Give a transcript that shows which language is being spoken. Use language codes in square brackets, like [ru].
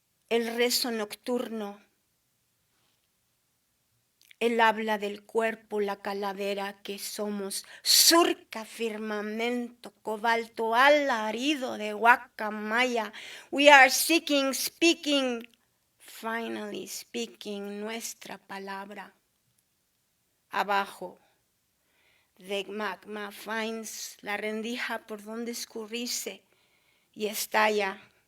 [es] El rezo nocturno, el habla del cuerpo, la calavera que somos, surca firmamento, cobalto, alarido de guacamaya. [en] We are seeking, speaking, finally speaking [es] nuestra palabra. Abajo de magma [en] finds [es] la rendija por donde escurrirse y estalla.